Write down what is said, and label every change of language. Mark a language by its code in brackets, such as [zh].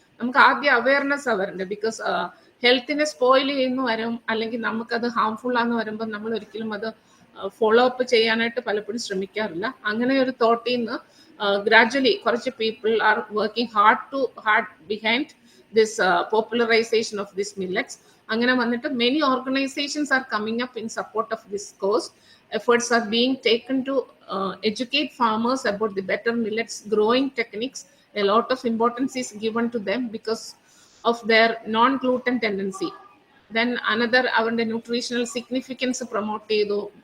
[ml] നമുക്ക് ആദ്യം awareness അവരുണ്ട്. Because ഹെൽത്തിനെ spoil ചെയ്യുന്നു വരും, അല്ലെങ്കിൽ നമുക്കത് ഹാംഫുൾ ആണെന്ന് വരുമ്പോൾ നമ്മൾ ഒരിക്കലും അത് ഫോളോ അപ്പ് ചെയ്യാനായിട്ട് പലപ്പോഴും ശ്രമിക്കാറില്ല. അങ്ങനെ ഒരു തോട്ടിൽ നിന്ന് [en] gradually [ml] കുറച്ച് [en] People are working hard behind this popularisation of this millets. [ml] അങ്ങനെ വന്നിട്ട് [en] Many organisations are coming up in support of this cause. Efforts are being taken to educate farmers about the better millets growing techniques. A lot of importance is given to them because of their non-gluten tendency. Then another, [ml] അവരുടെ nutritional significance promote ചെയ്തു.